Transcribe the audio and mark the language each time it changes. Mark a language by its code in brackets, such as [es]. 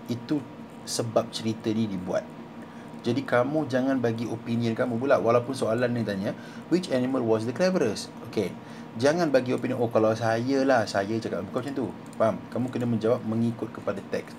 [ms] Itu sebab cerita ni dibuat. Jadi kamu jangan bagi opinion kamu pula. Walaupun soalan ni tanya, [en] which animal was the cleverest? Okay. [ms] Jangan bagi opinion, kalau saya lah, saya cakap. Bukan macam tu. Faham? Kamu kena menjawab mengikut kepada teks.